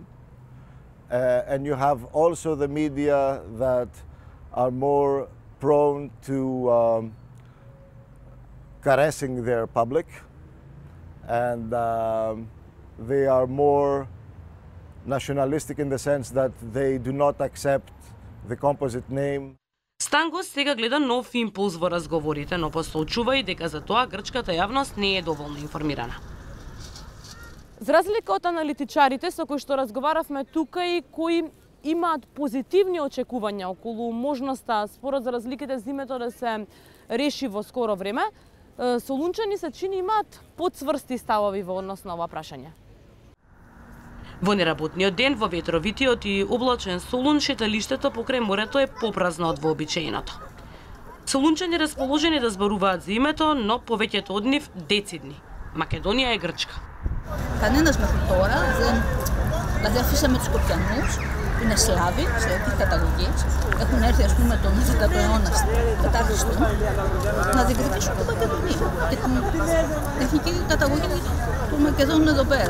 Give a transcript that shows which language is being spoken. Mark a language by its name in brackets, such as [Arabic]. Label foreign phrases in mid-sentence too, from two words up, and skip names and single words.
[English] And you have also the media that are more prone to caressing their public, and they are more nationalistic in the sense that they do not accept the composite name. [Macedonian] Стангос сега гледа нов импулс во разговорите, но посочува и дека за тоа грчката јавност не е доволно информирана. За разлика од аналитичарите со кои што разговаравме тука и кои имаат позитивни очекувања околу можноста спорот за разликите за името да се реши во скоро време, солунчани се чини имаат поцврсти ставови во однос на ова прашање. Во неработниот ден во ветровитиот и облачен Солун шеталиштето покрај морето е попразно од вообичаеното. Солунчани расположени да зборуваат за името, но повеќето од нив децидни. Македонија е Грчка. [Greek] Κανένας μέχρι τώρα δεν... Δηλαδή αφήσαμε τους Σκοπιανούς, που είναι Σλάβοι, της καταγωγής, έχουν έρθει ας πούμε τον 10ο αιώνα μετά Χριστού, να διεκδικήσουν την Μακεδονία και την εθνική καταγωγή των Μακεδόνων εδώ πέρα.